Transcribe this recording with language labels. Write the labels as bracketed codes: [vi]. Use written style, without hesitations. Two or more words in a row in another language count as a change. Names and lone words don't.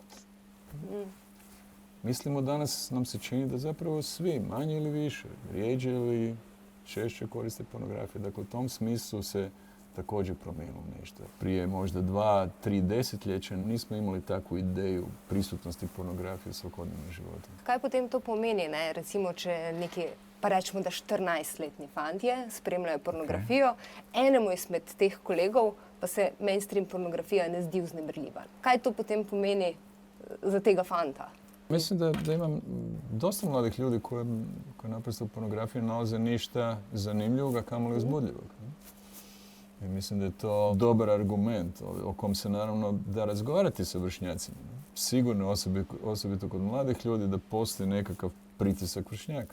[hr] Mislimo danas, nam se čini da zapravo svi, manje ili više, rijeđe ili češće koriste pornografiju. Dakle, u tom smislu se također promijenilo nešto. Prije možda 2-3 desetljeća nismo imali takvu ideju prisutnosti pornografije u svakodnevnom životu. [sl] Kaj potem to pomeni, ne? Recimo, če neki, pa rečemo, da 14-letni fantje spremljajo pornografijo, enemu izmed teh kolegov pa se mainstream pornografija ne zdi vznemirljiva. Kaj to potem pomeni za tega fanta? [hr] Mislim da imam dosta mladih ljudi koji naprosto u pornografiji nalaze ništa zanimljivog, a kamoli uzbudljivog. I mislim da je to dobar argument o kom se naravno da razgovarati sa vršnjacima. Sigurno, osobito kod mladih ljudi, da postoji nekakav pritisak vršnjaka.